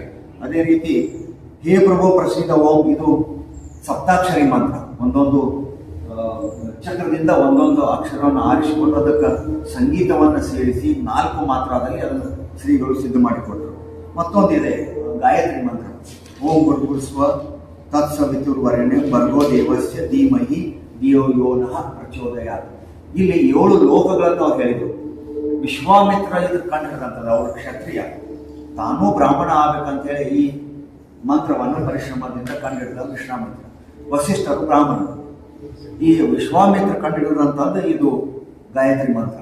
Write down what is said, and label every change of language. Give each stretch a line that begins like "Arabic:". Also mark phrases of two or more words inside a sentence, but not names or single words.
Kannada: ಅದೇ ರೀತಿ ಹೇ ಪ್ರಭು ಪ್ರಸಿದ್ಧ ಓಂ ಇದು ಸಪ್ತಾಕ್ಷರಿ ಮಂತ್ರ. ಒಂದೊಂದು ಚಕ್ರದಿಂದ ಒಂದೊಂದು ಅಕ್ಷರವನ್ನು ಆರಿಸಿಕೊಂಡು ಅದಕ್ಕೆ ಸಂಗೀತವನ್ನು ಸೇರಿಸಿ 4 ಮಾತ್ರದಲ್ಲಿ ಅದನ್ನು ಶ್ರೀಗಳು ಸಿದ್ಧ ಮಾಡಿಕೊಟ್ರು. ಮತ್ತೊಂದಿದೆ ಗಾಯತ್ರಿ ಮಂತ್ರ.
Sanskrit: ಓಂ ಗುರುಸ್ವ ತತ್ಸವಿತುರ್ವರೆಣ್ಯಂ ಭರ್ಗೋ ದೇವಸ್ಯ ಧೀಮಹಿ ಧಿಯೋ ಯೋ ನಃ ಪ್ರಚೋದಯಾತ್.
Kannada: ಇಲ್ಲಿ 7 ಲೋಕಗಳನ್ನು ಅವ್ರು ಹೇಳಿದರು. ವಿಶ್ವಾಮಿತ್ರ ಇದಕ್ಕೆ ಕಂಡು ಹಿಡಿದಂಥದ್ದು, ಅವರು ಕ್ಷತ್ರಿಯ, ತಾನೂ ಬ್ರಾಹ್ಮಣ ಆಗ್ಬೇಕಂತೇಳಿ ಈ ಮಂತ್ರವನ್ನು ಪರಿಶ್ರಮದಿಂದ ಕಂಡು ಹಿಡಿದ ವಿಶ್ವಾಮಿತ್ರ. ವಸಿಷ್ಠರು ಬ್ರಾಹ್ಮಣರು. ಈ ವಿಶ್ವಾಮಿತ್ರ ಕಂಡು ಹಿಡಿದಂಥದ್ದು ಇದು ಗಾಯತ್ರಿ ಮಂತ್ರ.